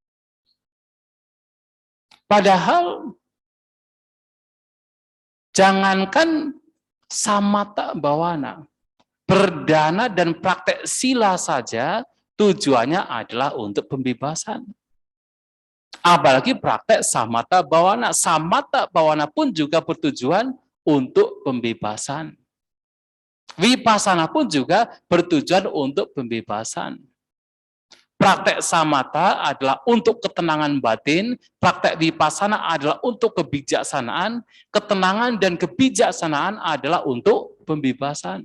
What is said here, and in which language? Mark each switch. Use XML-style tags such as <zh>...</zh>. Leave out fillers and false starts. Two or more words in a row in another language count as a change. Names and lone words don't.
<id>Padahal jangankan</id> <pi>samatha bawana,</pi> <id>berdana dan praktek sila saja tujuannya adalah untuk pembebasan. Apalagi praktek</id> <pi>samatha bawana. Samatha bawana</pi> <id>pun juga bertujuan untuk pembebasan. Vipassana pun juga bertujuan untuk pembebasan. Praktek samatha adalah untuk ketenangan batin, praktek vipassana adalah untuk kebijaksanaan, ketenangan dan kebijaksanaan adalah untuk pembebasan.</id>